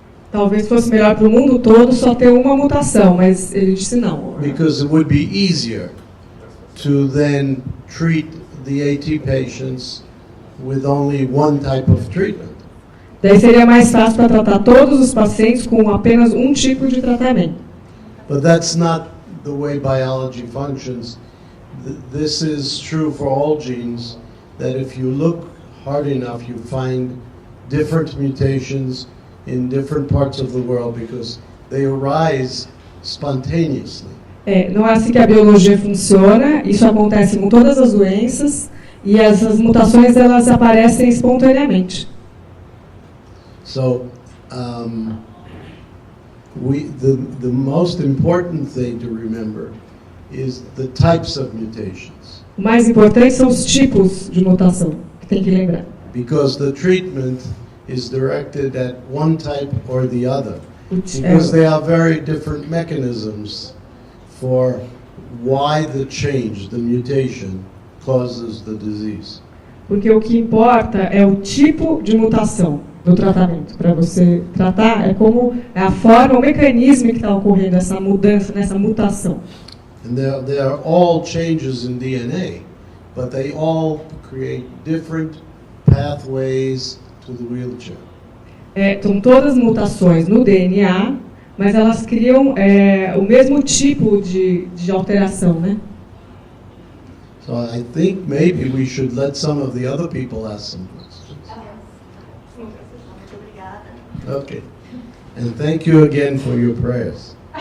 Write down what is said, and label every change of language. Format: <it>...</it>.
<pt>Talvez fosse melhor para o mundo todo só ter uma mutação, mas ele disse não.</pt> <en>Because it would be easier to then treat the AT patients with only one type of treatment.</en> <pt>Daí seria mais fácil para tratar todos os pacientes com apenas um tipo de tratamento.</pt> <en>But that's not the way biology functions. This is true for all genes, that if you look hard enough, you find different mutations in different parts of the world because they arise spontaneously.</en> <pt>Não é assim que a biologia funciona, isso acontece com todas as doenças e essas mutações elas aparecem espontaneamente.</pt> <en>So, the most important thing to remember is the types of mutations.</en> <pt>O mais importante são os tipos de mutação que tem que lembrar.</pt> <en>Because the treatment is directed at one type or the other. Because they are very different mechanisms for why the change, the mutation, causes the disease.</en> <pt>Porque o que importa é o tipo de mutação do tratamento. Para você tratar, é como é a forma, o mecanismo que está ocorrendo essa mudança, nessa mutação.</pt> <en>And they are all changes in DNA, but they all create different pathways to the wheelchair.</en> <pt>São todas mutações no DNA, mas elas criam o mesmo tipo de alteração, né?</pt> <en>So I think maybe we should let some of the other people ask some questions. Okay. And thank you again for your prayers.</en>